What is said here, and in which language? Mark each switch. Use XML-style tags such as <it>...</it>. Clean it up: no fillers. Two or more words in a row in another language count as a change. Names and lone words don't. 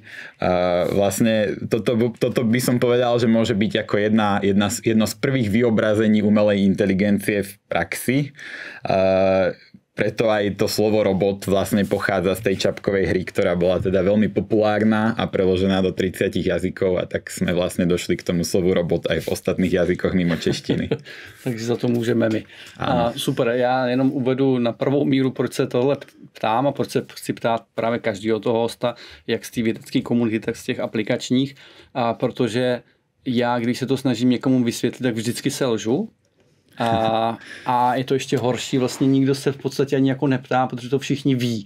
<sk>Vlastne toto by som povedal, že môže byť ako jedno z prvých vyobrazení umelej inteligencie v praxi. Preto aj to slovo robot vlastne pochádza z tej Čapkovej hry, ktorá bola teda veľmi populárna a preložená do 30 jazykov a tak sme vlastne došli k tomu slovu robot aj v ostatných jazykoch mimo češtiny.</sk> <cs>Takže za to můžeme my. A super, já jenom uvedu na prvou míru, proč se tohle ptám a proč se chci ptát právě každého toho hosta, jak z té vědecké komunity, tak z těch aplikačních, protože já, když se to snažím někomu vysvětlit, tak vždycky se lžu. A je to ještě horší, vlastně nikdo se v podstatě ani jako neptá, protože to všichni ví.</cs>